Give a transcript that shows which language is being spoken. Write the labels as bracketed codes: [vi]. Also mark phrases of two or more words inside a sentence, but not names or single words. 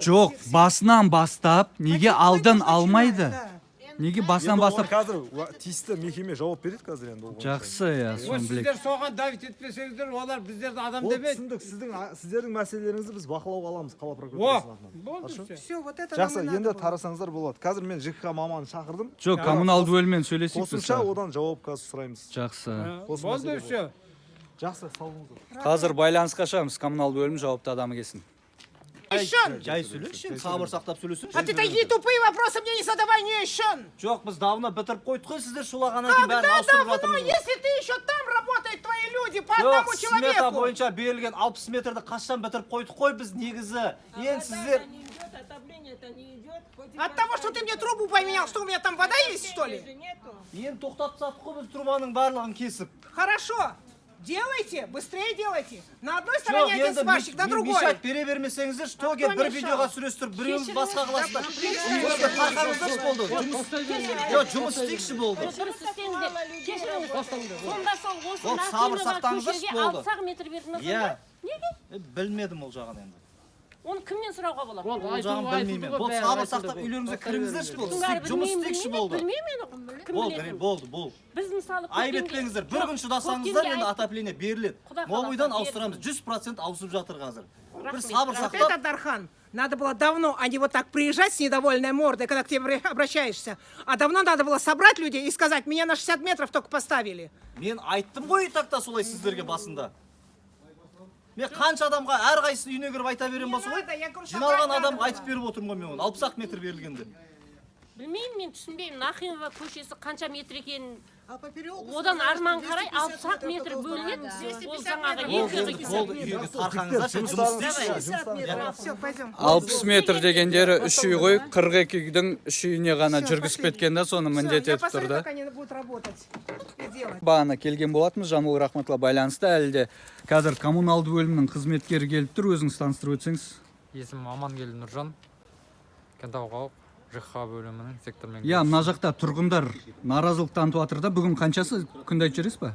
[kk] Жоқ, басынан бастап, неге алдын алмайды? Неге басынан Енді оны бастап? қазір тиісті мекеме жауап береді қазір енді. Жақсы, иә, соны білек. Сіздер соған давит етпесеңіздер, олар біздерді адам Ол демейді. түсіндік, сіздердің мәселелеріңізді біз бақылауға аламыз қала О, прокуратурасының атынан. болды все. [ru] Все, вот это [kk] Жақсы, [ru] нам и [kk] енді [ru] надо было. [kk] тарасаңыздар болады. Қазір мен ЖКХ маманын шақырдым. Жоқ, коммуналды бөліммен сөйлесейік біз. Қосымша одан жауап қазір сұраймыз. Жақсы. Болды все. Жақсы, сау болыңыздар. Қазір байланысқа шығамыз, коммуналды бөлім жауапты адамы келсін. [ru] Еще. [kk] Жай сөйлесші, сабыр сақтап сөйлесін. [ru] А ты такие тупые вопросы мне не задавай, не еще. [kk] Жоқ, біз давно бітіріп қойдық қой, сіздер шулағаннан кейін бәрін [ru] Когда [kk] ауыстырып [ru] давно, [kk] жатырмыз. [ru] если ты еще там работают твои люди, по [kk] Жоқ, [ru] одному смета человеку. [kk] бойынша берілген 60 метрді қашан бітіріп қойдық қой біз негізі. Енді сіздер... [ru] От того, что ты мне трубу поменял, что у меня там вода есть, что ли? [kk] Енді тоқтап тастадық қой біз трубаның барлығын кесіп. [ru] Хорошо. Делайте, быстрее делайте. На одной [kk] Жоқ, [ru] стороне один [kk] енді [ru] сварщик, на другой. [kk] мешать бере бермесеңіздер, что келіп бір видеоға түсіресіздер, біреуіміз басқа қыласыздар. Үйіңізді қарқаңыздаршы болды. Жоқ, жұмыс істейікші болды. Дұрыс істеңіздер. Кешіріңіз. Сонда сол осы Ол сабыр сақтаңыздаршы болды. 60 метр бердіңіз сонда? Иә. Неге? Білмедім ол жағын енді. Оны кімнен сұрауға болады? Ол жағын білмеймін. Бұл сабыр сақтап үйлеріңізге кіріңіздерші болды. Істеп жұмыс істейікші болды. Білмеймін. Кім біледі? Болды. Біз мысалы Айып етпеңіздер. Bir күн шыдасаңыздар енді отопление беріледі. Новыйдан ауыстырамыз. 100% ауысып жатыр қазір. Бір сабыр [ru] Вот [kk] сақтап. [ru] это, Дархан, надо было давно, а не вот так приезжать с недовольной мордой, когда к тебе обращаешься. А давно надо было собрать людей и сказать, меня на 60 метров только поставили. [kk] Мен айттым ғой тақта солай сіздерге басында. Мен қанша адамға әрқайсысы үйіне кіріп айта берем болса ғой. Жиналған адамға айтып беріп отырмын ғой мен оны. 60 метр берілгенде. Білмеймін, мен түсінбеймін. Нахимова көшесі қанша метр екенін. [ru] А по переулку [kk] Одан арман қарай 60 метр бөлінеді. Ол жаңағы Болды, үйге тарқаңыздаршы, жұмыс істейікші. [ru] Все, пойдем. [kk] 60 метр дегендері 3 үй ғой, 42 үйдің 3 үйіне ғана жүргізіп кеткен да, соны міндет [ru] Я [kk] етіп тұр [ru] посмотрю, [kk] да. [ru] как они будут работать и делать. [kk] Бағана келген болатынбыз, Жамбыл Рахматұлы байланысты, әлі де қазір коммуналды бөлімнің қызметкері келіп тұр, өзіңіз таныстырып өтсеңіз. Есімім Амангелді Нұржан, Кентау қалалық ЖХ бөлімінің сектор Иә, мына жақта тұрғындар наразылық танытып жатыр да. Бүгін қаншасы күнді айтып жібересіз ба?